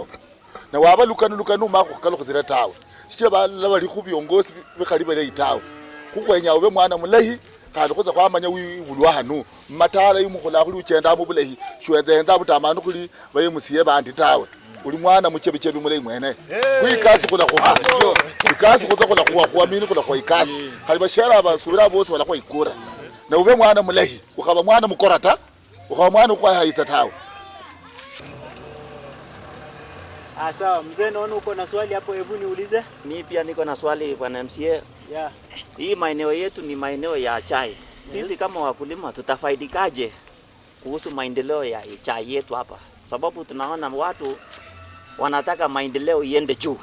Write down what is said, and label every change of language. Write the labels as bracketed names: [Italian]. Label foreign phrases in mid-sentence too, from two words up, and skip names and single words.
[Luyia] na waba lukanu makho khuzira tawe shiche bala likhubi ongosi bikhali bele itawe kukwenya ube mwana mulahi kandi khuza kwamanya wibulwa hanu matala yimukhula khuli uchenda mu bulahi shwenda butamanu khuli bayemusiye bandi tawe uli mwana muchebechebi mulahi mwene kuikasi khula khuha ikasi khula khuha mini khula khuha ikasi khali bashara basubira bose bala khuikura na ube mwana mulahi ukhaba mwana mukorata ukhaba mwana ukwahaitsa tawe [Swahili] sawa mzee naona uko na swali hapo hebu niulize Mimi pia niko na swali bwana MCA. yeah Hii maeneo yetu ni maeneo ya chai. Sisi kama wakulima tutafaidikaje kuhusu maendeleo ya chai yetu hapa, sababu tunaona watu wanataka maendeleo iende juu.